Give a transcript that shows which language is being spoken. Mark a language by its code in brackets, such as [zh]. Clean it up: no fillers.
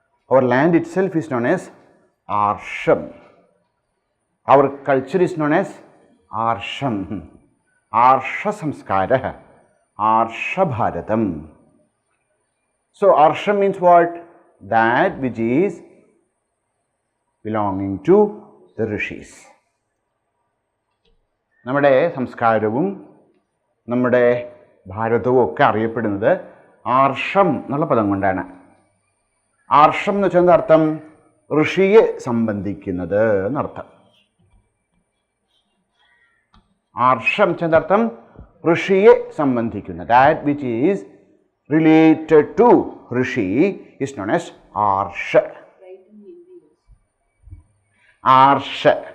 [en] Our land itself is known as Arsham. Our culture is known as Arsham. [sa] Arsha Samskara, Arsha Bharatam. [en] So, Arsha means what? That which is belonging to the rishis. [ml] നമ്മുടെ സംസ്കാരവും നമ്മുടെ ഭാരതവും ഒക്കെ അറിയപ്പെടുന്നത് ആർഷം എന്നുള്ള പദം കൊണ്ടാണ്. ആർഷം എന്ന് വെച്ചാൽ അർത്ഥം ഋഷിയെ സംബന്ധിക്കുന്നത് എന്നർത്ഥം. ആർഷം എന്നർത്ഥം ഋഷിയെ സംബന്ധിക്കുന്നത്. [en] That which is related to rishi is known as arsha. [sa] Arsha.